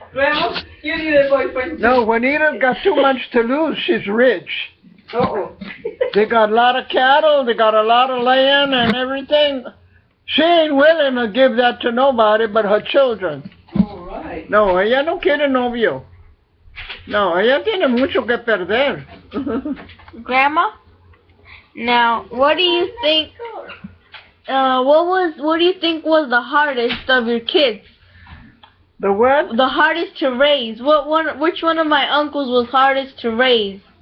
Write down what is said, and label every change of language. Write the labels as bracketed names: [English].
[English] Well, you need a boyfriend. No, Juanita's got too much to lose. She's rich. They got a lot of cattle, they got a lot of land and everything. She ain't willing to give that to nobody but her children. All right. [Spanish] No, ella no quiere novio. No, ella tiene mucho que perder. [English] Grandma, now what do you think? What do you think was the hardest of your kids? The what? The hardest to raise. Which one of my uncles was hardest to raise?